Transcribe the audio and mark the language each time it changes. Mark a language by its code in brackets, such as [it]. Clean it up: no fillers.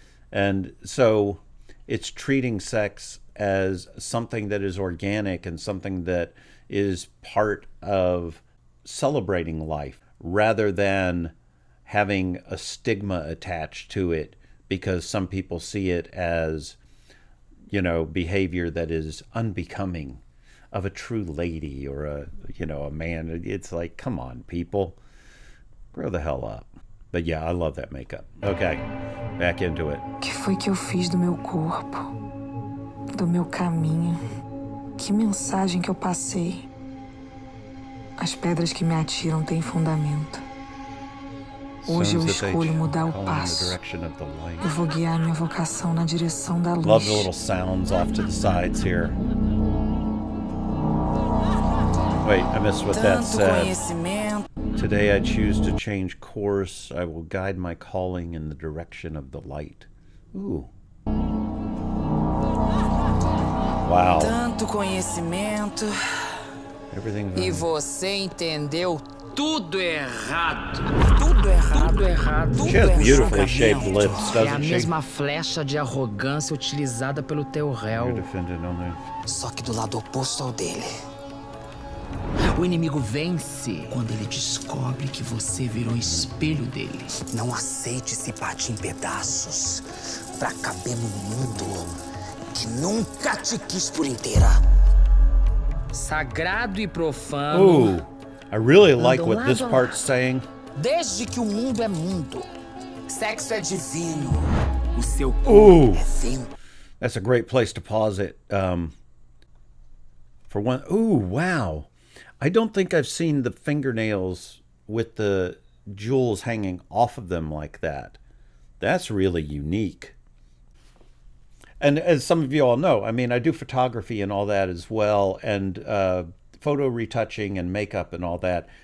[en] And so it's treating sex as something that is organic and something that is part of celebrating life, rather than having a stigma attached to it, because some people see it as, you know, behavior that is unbecoming of a true lady or a man. It's like, come on, people, grow the hell up. But yeah, I love that makeup. Okay, back into it. [pt] Que foi que eu fiz do meu corpo, do meu caminho? Que mensagem que eu passei? As pedras que me atiram têm fundamento. Hoje eu escolho mudar o passo. Eu vou guiar minha vocação na direção da luz. [en] Love the little sounds off to the sides here. Wait, I missed what that said. Today I choose to change course. I will guide my calling in the direction of the light. Ooh. Wow. [pt] Tanto conhecimento. E você entendeu tudo errado. Tudo errado. Tudo errado. [en] She has beautifully shaped lips, [pt] É a [en] doesn't she? [pt] mesma flecha de arrogância utilizada pelo teu réu. Só que do lado oposto ao dele. O inimigo vence quando ele descobre que você virou espelho dele. Não aceite se partir em pedaços pra caber no mundo que nunca te quis por inteira. Sagrado e profano. [en] Ooh, I really like what this part's saying. [pt] Desde que o mundo é mundo, sexo é divino. O seu [en] Ooh, [pt] corpo é fino. [en] that's a great place to pause it. For one, ooh, wow. I don't think I've seen the fingernails with the jewels hanging off of them like that. That's really unique. And as some of you all know, I mean, I do photography and all that as well, and photo retouching and makeup and all that.